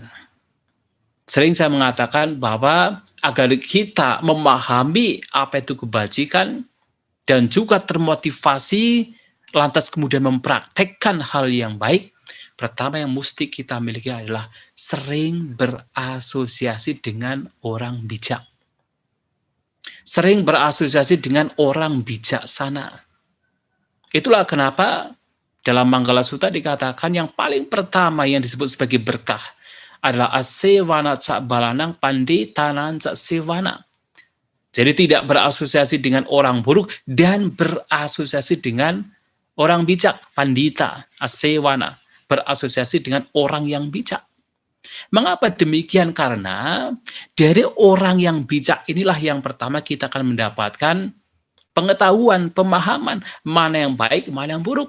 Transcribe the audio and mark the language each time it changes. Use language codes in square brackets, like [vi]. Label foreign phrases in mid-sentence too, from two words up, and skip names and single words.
[id] Sering saya mengatakan bahwa agar kita memahami apa itu kebajikan dan juga termotivasi lantas kemudian mempraktekkan hal yang baik, pertama yang mesti kita miliki adalah sering berasosiasi dengan orang bijak. Sering berasosiasi dengan orang bijaksana. Itulah kenapa dalam Manggala Sutta dikatakan yang paling pertama yang disebut sebagai berkah adalah [pi] asewana cak balanang panditanan cak sewana. [id] Jadi tidak berasosiasi dengan orang buruk dan berasosiasi dengan orang bijak, pandita, asewana, berasosiasi dengan orang yang bijak. Mengapa demikian? Karena dari orang yang bijak inilah yang pertama kita akan mendapatkan pengetahuan, pemahaman, mana yang baik, mana yang buruk.